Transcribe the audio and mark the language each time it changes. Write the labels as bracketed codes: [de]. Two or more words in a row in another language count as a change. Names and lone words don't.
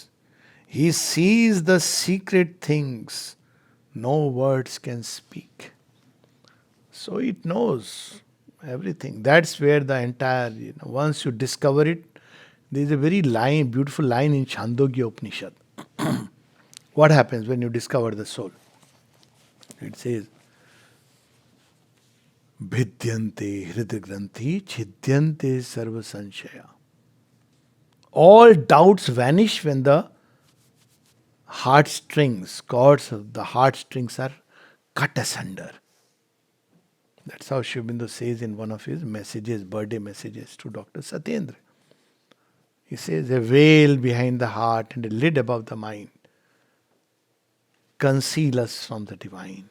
[en] He sees the secret things no words can speak. So it knows everything. That's where the entire, once you discover it, there is a very beautiful line in Chandogya Upanishad. What happens when you discover the soul? It says, [sa] Bhidyante hridagranthi chidyante sarva sanshaya. [en] All doubts vanish when the cords of the heartstrings are cut asunder. That's how Aurobindo says in one of his messages, birthday messages to Dr. Satyendra. He says, a veil behind the heart and a lid above the mind conceal us from the divine.